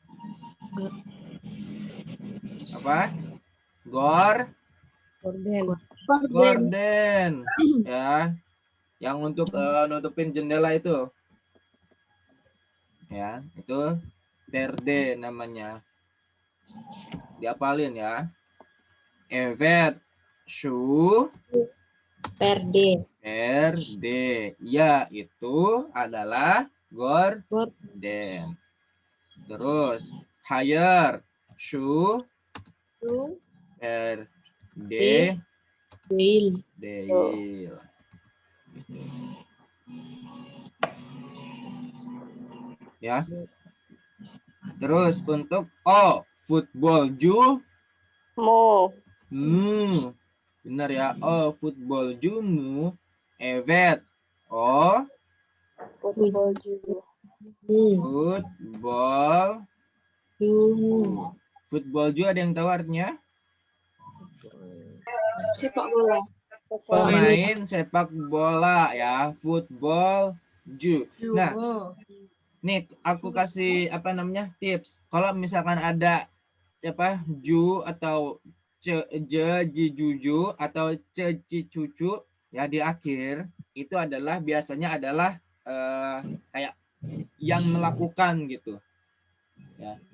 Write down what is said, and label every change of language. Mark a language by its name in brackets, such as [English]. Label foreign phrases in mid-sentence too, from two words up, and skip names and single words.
[Indonesian] Apa? Gorden. Gorden. Ya, yang untuk nutupin jendela itu. Ya, itu Verde namanya. Diapalin ya. [Turkish] Evet, şu, Verde. Verde. [Indonesian] Ya, itu adalah gorden. Terus, [Turkish] hayır, şu, Verde, Değil. değil. [Indonesian] Ya. Terus untuk O, futbolcu. [Turkish] Mu. [Indonesian] Benar ya. [Turkish] O, futbolcu mu. Evet. O, Futbolcu. futbol. [Indonesian] Futbolcu ada yang tahu artinya? Sepak bola. Pemain sepak bola ya. Futbolcu. Nah, nih aku kasih apa namanya tips. Kalau misalkan ada apa ju atau ji juju atau ci cucu ya di akhir itu adalah biasanya adalah kayak yang melakukan gitu ya.